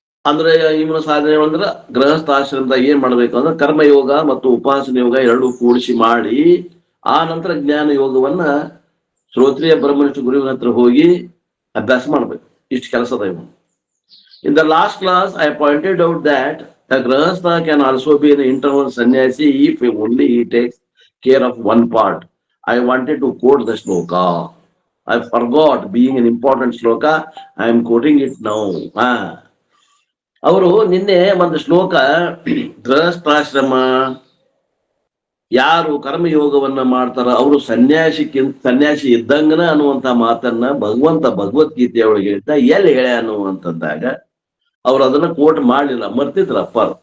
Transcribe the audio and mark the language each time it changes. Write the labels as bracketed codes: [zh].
[kn] ಅಂದ್ರೆ ಇವನ ಸಾಧನೆ ಅಂದ್ರೆ ಗೃಹಸ್ಥಾಶ್ರಮದಾಗ ಏನ್ ಮಾಡ್ಬೇಕು ಅಂದ್ರೆ ಕರ್ಮಯೋಗ ಮತ್ತು ಉಪಾಸನ ಯೋಗ 2 ಕೂಡಿಸಿ ಮಾಡಿ, ಆ ನಂತರ ಜ್ಞಾನ ಯೋಗವನ್ನ ಶ್ರೋತ್ರಿಯ ಬ್ರಹ್ಮನಿಷ್ಠ ಗುರುವಿನ ಹತ್ರ ಹೋಗಿ ಅಭ್ಯಾಸ ಮಾಡ್ಬೇಕು. ಇಷ್ಟು ಕೆಲಸದ ಇವನು. [en] In the last class, I pointed out that the grahastha can also be an internal sannyasi if only he takes care of one part. I wanted to quote the shloka. I forgot, being an important shloka, I am quoting it now. [kn] ಅವರು ನಿನ್ನೆ ಒಂದು ಶ್ಲೋಕ, ಗೃಹಸ್ಥಾಶ್ರಮ ಯಾರು ಕರ್ಮಯೋಗವನ್ನ ಮಾಡ್ತಾರ ಅವರು ಸನ್ಯಾಸಿ ಇದ್ದಂಗನ ಅನ್ನುವಂತ ಮಾತನ್ನ ಭಗವದ್ಗೀತೆ ಒಳಗೆ ಹೇಳ್ತಾ ಎಲ್ಲಿ ಹೇಳ್ಯಾನು ಅಂತಂದಾಗ ಅವ್ರು ಅದನ್ನ ಕೋಟ್ ಮಾಡ್ಲಿಲ್ಲ, ಮರ್ತಿದ್ರ ಅಪ್ಪ.